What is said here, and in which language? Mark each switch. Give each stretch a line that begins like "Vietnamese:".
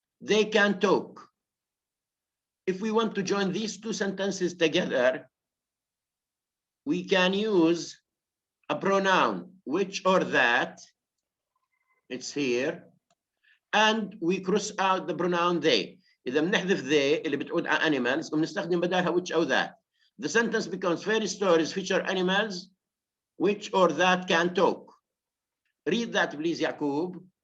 English: They can talk. If we want to join these 2 sentences together, we can use a pronoun, which or that. It's here. And we cross out the pronoun they.
Arabic: إذا بنحذف they اللي بتعود على animals وبنستخدم بدالها
English: which or that. The sentence becomes fairy stories feature animals which or that can talk. Read that please, Yaqub.